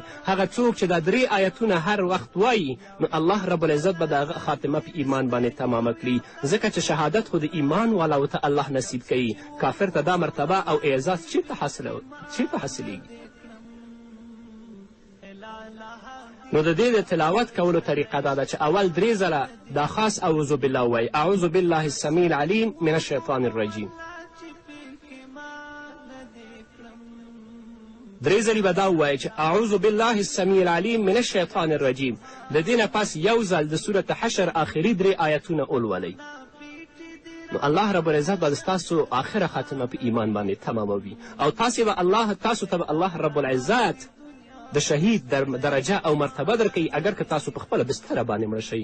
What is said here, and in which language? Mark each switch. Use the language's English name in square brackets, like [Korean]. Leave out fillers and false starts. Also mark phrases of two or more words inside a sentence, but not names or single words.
[Pashto] هغه څوک چې دا 3 آیتونه هر وخت وایي، نو الله رب العزت به د هغه خاتمه په ایمان باندې تمامه کړي، ځکه چې شهادت خو د ایمان والاو ته الله نصیب کوي. کافر ته دا مرتبه او اعزاز چېرته حاصلیږي؟ نو د دې د تلاوت کولو طریقه دا ده چې اول 3 ځله دا خاص [Arabic] اعوذ بالله [Pashto] وایي، [Arabic] اعوذ بالله السمیع العلیم من الشیطان الرجیم. [Pashto] 3 ځلې به دا ووایي چې [Arabic] اعوذ بالله السمیع العلیم من الشیطان الرجیم. [Pashto] د دې نه پس یو ځل د صورت حشر آخري 3 آیتونه ولولئ، نو الله رب العزت به ستاسو آخره خاتمه په ایمان باندې تماموي، او تاسو ته به الله رب العزت د شهید درجه او مرتبه درکوي، اگر که تاسو په خپله بستره باندې مړه شئ.